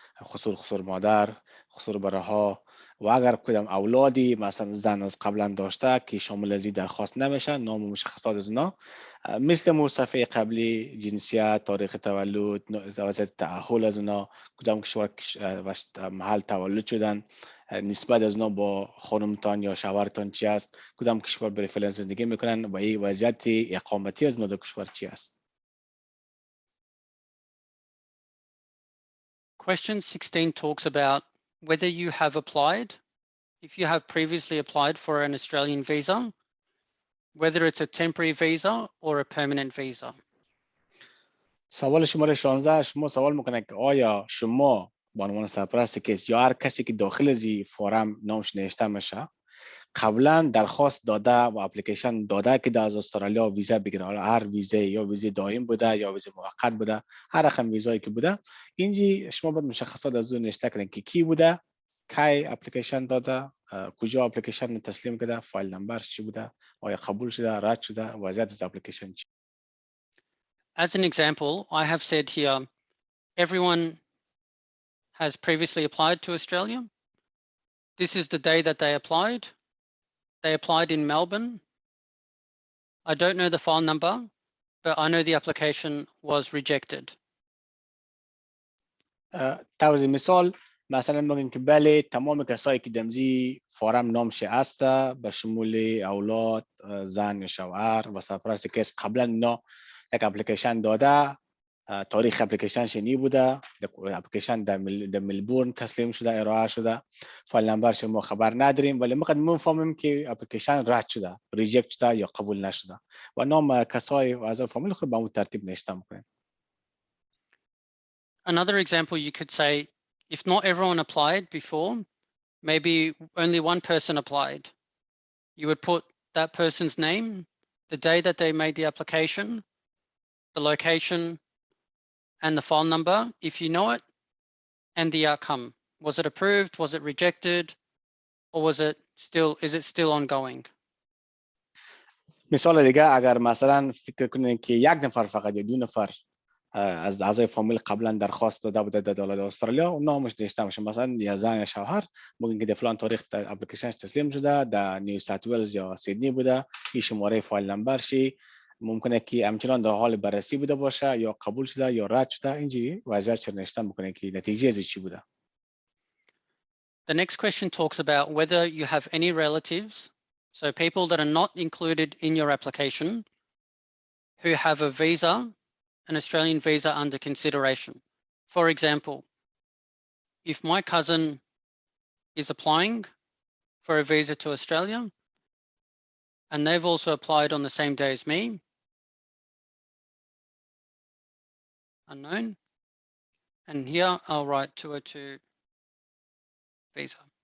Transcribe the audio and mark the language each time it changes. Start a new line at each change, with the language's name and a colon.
Persian: خصوص مادر، خصوص برها، و اگر کدام اولادی مثلا زن از قبلا داشته که شامل از این درخواست نمیشه، نام و مشخصات از اینا مثل مصفحه قبلی، جنسیت، تاریخ تولد، وضعیت تأهل از اونا، کدام کشور محل تولد شدن، نسبت از اونا با خانمتان یا شوهرتان چی است، کدام کشور برای زندگی میکنن و این وضعیت اقامتی از اونا در کشور چی است.
English: Question 16 talks about whether you have applied, if you have previously applied for an Australian visa, whether it's a temporary visa or a permanent visa.
Persian: سوال شماره 16 شما سوال میکنه که آیا شما به عنوان سرپرست کیس یا هر کسی که داخل از این فورم نامش نوشته میشه قبلا درخواست داده و اپلیکیشن داده که در از استرالیا ویزا بگیره، حالا هر ویزا یا ویزا دائم بوده یا ویزا موقت بوده، هر رقم ویزایی که بوده، اینجی شما باید مشخصات از اون نوشته کنید که کی بوده، کی اپلیکیشن داده، کجا اپلیکیشن تسلیم کرده، فایل نمبر چی بوده، آیا قبول شده، رد شده، وضعیت از اپلیکیشن چی.
English: As an example, I have said here, everyone has previously applied to Australia. This is the day that they applied. They applied in Melbourne. I don't know the file number, but I know the application was rejected.
Persian: طور مثال مثلا میگیم که بله تمام کسایی که دمزی فارم نامش است به شمول اولاد، زن یا شوهر و سرپرست کس قبلا اینا یک اپلیکیشن داده، تاریخ اپلیکیشن شنی بوده، اپلیکیشن در ملبورن تسلیم شده، ارائه شده، فایل نمبرش ما خبر نداریم ولی ما میفهمیم که اپلیکیشن رد شده، ریجکت شده یا قبول نشده و نام کسای و اعضای فامیل خود به اون ترتیب نوشته میکنیم.
English: Another example, you could say, if not everyone applied before, maybe only one person applied. You would put that person's name, the day that they made the application, the location, and the file number, if you know it, and the outcome. Was it approved? Was it rejected? Or is it still ongoing?
Persian: مثال دیگه اگر مثلا فکر کنین که یک نفر فقط یا دو نفر از اعضای فامیل قبلا درخواست داده بوده در دولت استرالیا و نامش نوشته میشه، مثلا یا زن یا شوهر میگن که در فلان تاریخ اپلیکیشنش تسلیم شده، در نیو ساوت ولز یا سیدنی بوده، این شماره فایل نمبر شی، ممکنه که همچنان در حال بررسی بوده باشه یا قبول شده یا رد شده، اینجوری وضعیت چه نوشته میکنه که نتیجه از چی بوده.
English: The next question talks about whether you have any relatives, so people that are not included in your application, who have a visa, an Australian visa under consideration. For example, if my cousin is applying for a visa to Australia and they've also applied on the same day as me, unknown, and here I'll write 202 visa.